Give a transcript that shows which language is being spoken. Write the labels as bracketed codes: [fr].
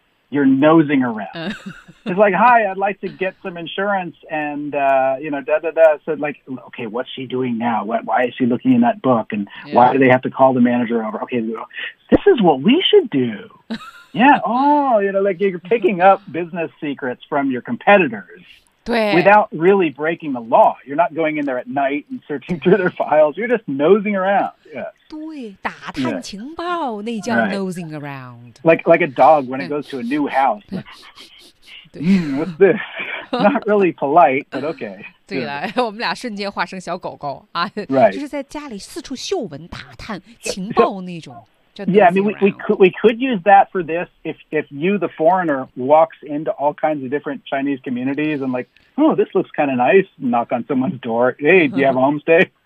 [en] you're nosing around it's like hi I'd like to get some insurance and you know da da da so like okay what's she doing now why is she looking in that book and why do they have to call the manager over okay this is what we should do yeah oh you know like you're picking up business secrets from your competitors without really breaking the law you're not going in there at night and searching through their files you're just nosing around Yeah. [zh] 对打探情报、 [en] yeah. [zh] 那叫 [en] nosing around like a dog when it goes to a new house like, what's this not really polite, but okay. [zh] 对了，我们俩瞬间化成小狗狗啊， [en] right. [zh] 就是在家里四处嗅闻、打探情报那种。 [en] Yeah, I mean, we could use that for this if you, the foreigner, walks into all kinds of different Chinese communities and like, oh, this looks kind of nice, knock on someone's door, hey, do you have a homestay?